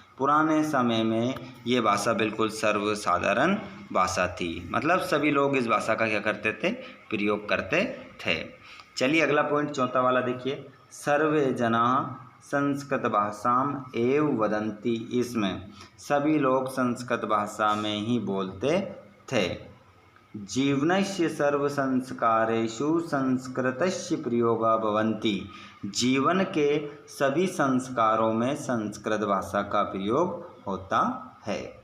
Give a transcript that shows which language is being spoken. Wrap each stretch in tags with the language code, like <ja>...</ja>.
<hi>पुराने समय में ये भाषा बिल्कुल सर्वसाधारण भाषा थी, मतलब सभी लोग इस भाषा का क्या करते थे, प्रयोग करते थे। चलिए, अगला पॉइंट चौथा वाला देखिए,</hi> <sa>सर्वे जना संस्कृत भाषाम एव वदन्ति।</sa> <hi>इसमें सभी लोग संस्कृत भाषा में ही बोलते थे।</hi> <sa>जीवनस्य सर्व संस्कारेषु संस्कृतस्य प्रयोगा भवन्ति।</sa> <hi>जीवन के सभी संस्कारों में संस्कृत भाषा का प्रयोग होता है।</hi>